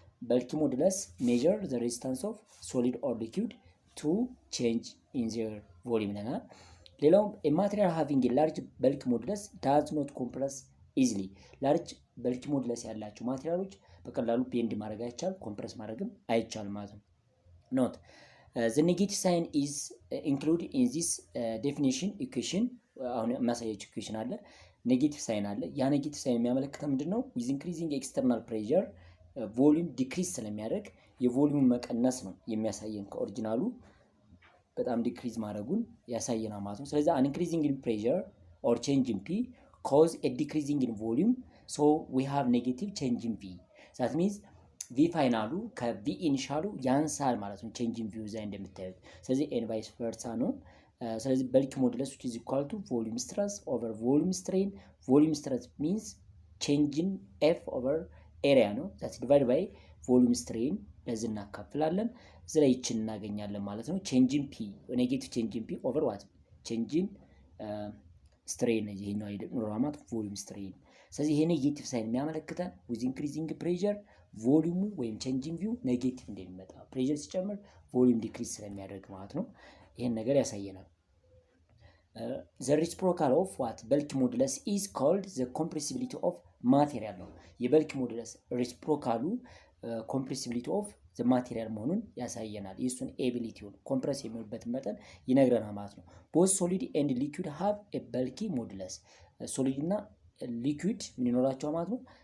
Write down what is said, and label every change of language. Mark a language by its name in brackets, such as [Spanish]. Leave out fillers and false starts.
[English] bulk modulus measure the resistance of solid or liquid to change in their volume [Amharic] ነው። ሌላው [English] a material having a large bulk modulus does not compress easily large bulk modulus [Amharic] ያላቸው ማቴሪያሎች በቀላሉ ቤንድ ማድረግ አይቻል ኮምፕረስ ማድረግም አይቻል ማለት ነው። [English] ኖት the negative sign is included in this definition equation [Amharic] አሁን ማሳያችሁ ኢኩዌሽን አለ [English] ኔጌቲቭ ሳይን አለ። [Amharic] ያ ኔጌቲቭ ሳይን የሚያመለክተው ምንድነው? [English] with increasing external pressure [Amharic] ቮሊዩም ዲክሪዝ ስለሚያደርግ የቮሊዩም መቀነስ ነው የሚያሳየን ከኦሪጂናሉ በጣም ዲክሪዝ ማድረጉን ያሳየናል ማለት ነው። [English] ስለዚህ an increasing in pressure or change in P cause a decreasing in volume so we have negative change in V that means V ፋይናሉ ከV ኢኒሻሉ ያንሳል [Amharic] ማለት ነው [English] change in V ዛይ እንደምታዩት። [Amharic] ስለዚህ [English] n vice versa ነው። ስለዚህ bulk modulus which is equal to volume stress over volume strain. volume stress means change in F over area [Amharic] ነው [English] that's divided by volume strain [Amharic] ለዚህ እናካፍላለን። እዚህ ላይ ይችን እናገኛለን ማለት ነው። [English] ቼንጅ ኢን ፒ ኔጌቲቭ ቼንጅ ኢን ፒ ኦቨር ዋት ቼንጅ ኢን ስትሬን ይሄኛው ኖርማል ቮሊዩም ስትሬን። [Amharic] ስለዚህ ይሄ ኔጌቲቭ ሳይን የሚያመለክተን ዊዝ ኢንክሪዚንግ ፕሬሸር ቮሊዩሙ ወይም ቼንጅ ኢን ቪው ኔጌቲቭ እንደሚመጣ ፕሬሸር ሲጨምር ቮሊዩም ዲክሪዝ ስለሚያደርግ ማለት ነው። ይሄን ነገር ያሳየናል። [English] the reciprocal of what bulk modulus is called the compressibility of material ነው። [Amharic] የበልክ ሞዱለስ ሪሲፕሮካሉ [English] compressibility of the material [Amharic] መሆኑን ያሳየናል። የሱን ኤቢሊቲውን ኮምፕረስ የሚሆንበትን መጠን ይነግረናል ማለት ነው። [English] both solid and liquid have a bulky modulus [Amharic] ሶሊድ እና ሊኩዊድ ምን ይኖራቸዋል ማለት ነው?